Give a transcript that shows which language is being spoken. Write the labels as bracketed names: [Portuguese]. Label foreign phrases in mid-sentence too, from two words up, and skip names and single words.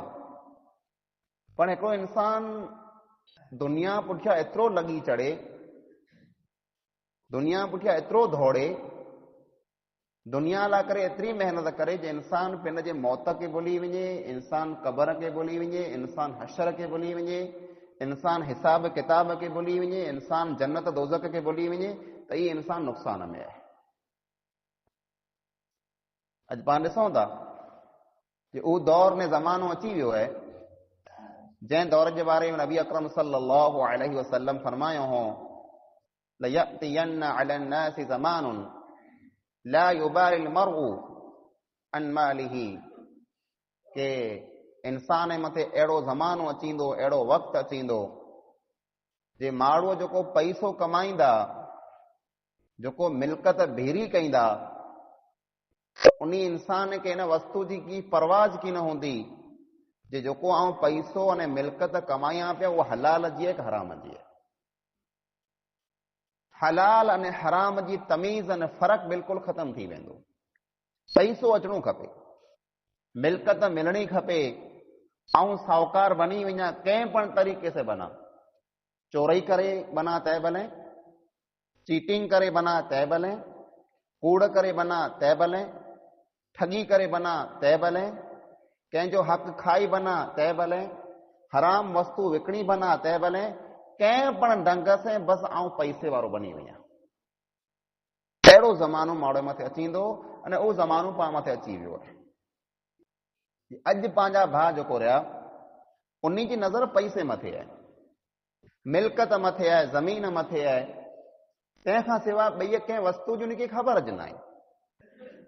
[Sindhi] पर हिकिड़ो इंसान दुनिया पुठियां एतिरो लॻी चढ़े, दुनिया पुठियां एतिरो दौड़े, दुनिया लाइ करे एतिरी मेहनत करे जे इंसान पिन जे मौत खे भुली वञे, इंसान क़बर खे भुली वञे, इंसान हशर खे भुली वञे, इंसान हिसाब किताब खे भुली वञे, इंसान जन्नत दोज़ख खे भुली वञे, त इहे इंसान नुक़सान में आहे। अॼु पाण ॾिसूं था कि उहो दौर में ज़मानो अची वियो आहे जंहिं दौर जे बारे में नबी अकरम [Arabic] صلى الله عليه وسلم [Sindhi] फरमायो हो [Arabic] ليأتين على الناس زمان لا يبالي المرء عن ماله, [Sindhi] के इंसान मथे अहिड़ो ज़मानो अचींदो, अहिड़ो वक़्तु अचींदो जे माण्हूअ जेको पैसो कमाईंदा, जेको मिल्कत भेरी कईंदा, उन इंसान खे इन वस्तु जी की परवाह की न हूंदी जे जेको आऊं पैसो अने मिल्कत कमायां पिया उहो हलाल जी आहे कि हराम जी आहे। हलाल अने हराम जी तमीज़ अने फ़र्क़ु बिल्कुलु ख़तम थी वेंदो। पैसो अचणो खपे, मिल्कत मिलणी खपे, आऊं साहूकार बनी वञा, कंहिं पण तरीक़े से बना, चोरी करे बना तंहिं भले, चीटिंग करे बना तंहिं भले, कूड़ करे बना तंहिं भले, ठगी करे बना तंहिं भले, कंहिंजो हक़ खाई बना तंहिं भले, हराम वस्तु विकणी बना तंहिं भले, कंहिं पण ढंग से बस आऊं पैसे वारो बनी वञा। अहिड़ो ज़मानो माण्हू मथे अचींदो अने उहो ज़मानो पाण मथे अची वियो आहे। अॼु पंहिंजा भाउ जेको रहिया उन्ही जी नज़र पैसे मथे आहे, मिल्कत मथे आहे, ज़मीन मथे आहे, तंहिंखां सवाइ ॿई कंहिं वस्तु जी उनखे ख़बर ज न आहे।